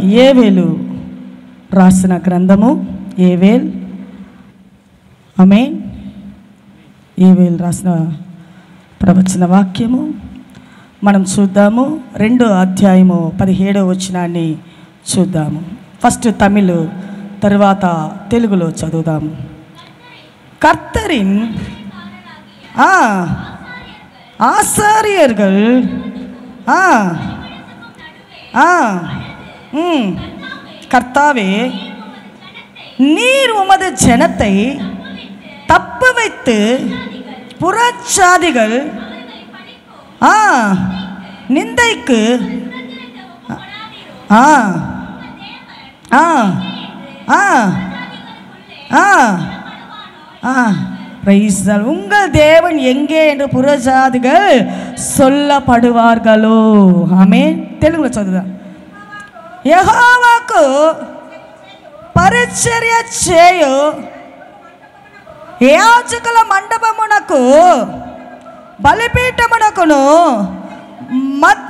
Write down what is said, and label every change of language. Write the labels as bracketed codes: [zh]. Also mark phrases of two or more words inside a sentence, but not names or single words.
[te] యోవేలు రాసిన గ్రంథము, యోవేలు, ఆమేన్. యోవేలు రాసిన ప్రవచన వాక్యము మనం చూద్దాము. 2వ అధ్యాయము 17వ వచనాన్ని చూద్దాము. ఫస్ట్ తమిళ్, తరువాత తెలుగులో చదువుదాము. [ta] கர்த்தரின் ஆசாரியர்கள் கர்த்தாவே, நீர் உமது ஜனத்தை தப்பு வைத்து புறச்சாதிகள் நிந்தைக்கு உங்கள் தேவன் எங்கே என்று புறஜாதிகள் சொல்லப்படுவார்களோ. [te] ఆమేన్. తెలుగులో చదువుదాం. యెహోవాకు పరిచర్య చేయు యాజకుల మండపమునకు బలిపీఠమునకును మధ్య